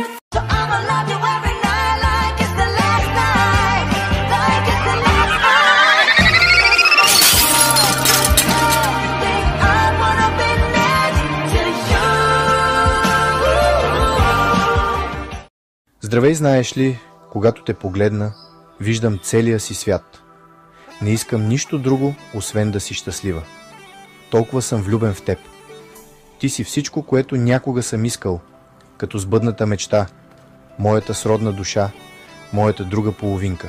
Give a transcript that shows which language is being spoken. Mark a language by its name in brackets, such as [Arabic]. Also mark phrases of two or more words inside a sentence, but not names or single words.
[English] So I'ma love you every night like it's the last night, like it's the last night. I wanna be next to you. [Bulgarian] Здравей, знаеш ли, когато те погледна, виждам целия си свят. Не искам нищо друго, освен да си щастлива. Толкова съм влюбен в теб. Ти си всичко, което някога съм искал, като сбъдната мечта, моята сродна душа, моята друга половинка.